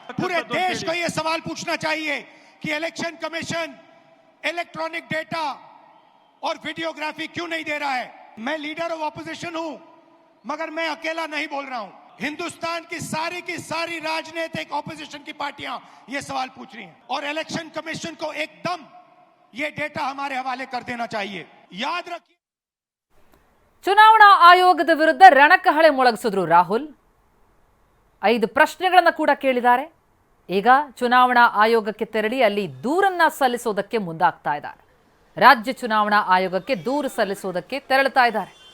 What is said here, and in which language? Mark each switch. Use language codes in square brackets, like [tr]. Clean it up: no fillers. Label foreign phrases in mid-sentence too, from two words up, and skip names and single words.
[hi] पूरे देश को यह सवाल पूछना चाहिए कि इलेक्शन कमीशन [en] electronic data [hi] और वीडियोग्राफी क्यों नहीं दे रहा है। मैं [en] leader of opposition [hi] हूं, मगर मैं अकेला नहीं बोल रहा हूं। हिंदुस्तान की सारी राजनीतिक ऑपोजिशन की पार्टियां ये सवाल पूछ रही हैं और इलेक्शन कमीशन को एकदम ये डेटा हमारे हवाले कर देना चाहिए। याद रखिए, [kn] ಚುನಾವಣಾ ಆಯೋಗದ ವಿರುದ್ಧ ರಣಕಹಳೆ ಮೊಳಗಿಸಿದ್ರು ರಾಹುಲ್. 5 ಪ್ರಶ್ನೆಗಳನ್ನು ಕೂಡ ಕೇಳಿದ್ದಾರೆ. ಈಗ ಚುನಾವಣಾ ಆಯೋಗಕ್ಕೆ ತೆರಳಿ ಅಲ್ಲಿ ದೂರನ್ನ ಸಲ್ಲಿಸೋದಕ್ಕೆ ಮುಂದಾಗ್ತಾ ಇದ್ದಾರೆ. ರಾಜ್ಯ ಚುನಾವಣಾ ಆಯೋಗಕ್ಕೆ ದೂರು ಸಲ್ಲಿಸುವುದಕ್ಕೆ ತೆರಳುತ್ತಾ ಇದ್ದಾರೆ.